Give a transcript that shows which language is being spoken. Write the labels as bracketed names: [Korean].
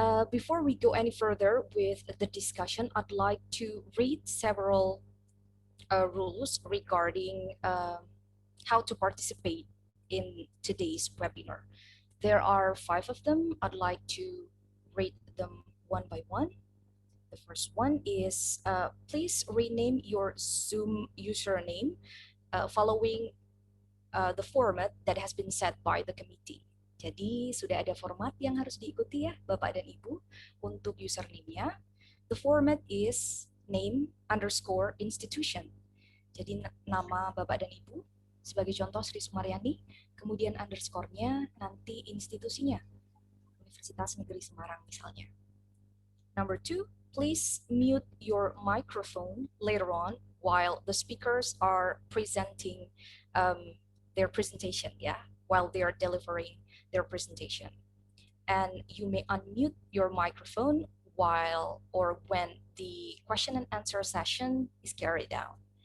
[English] Before we go any further with the discussion, I'd like to read several rules regarding how to participate in today's webinar. There are 5 of them. I'd like to read them one by one. The first one is please rename your Zoom username following the format that has been set by the committee. [Indonesian] Jadi sudah ada format yang harus diikuti ya Bapak dan Ibu untuk username-nya. [English] The format is name underscore institution. [Indonesian] Jadi nama Bapak dan Ibu, sebagai contoh Sri Sumaryani, kemudian underscore-nya nanti institusinya, Universitas Negeri Semarang misalnya. [English] Number 2, please mute your microphone later on while the speakers are presenting their presentation, while they are delivering their presentation. And you may unmute your microphone while or when the question and answer session is carried out.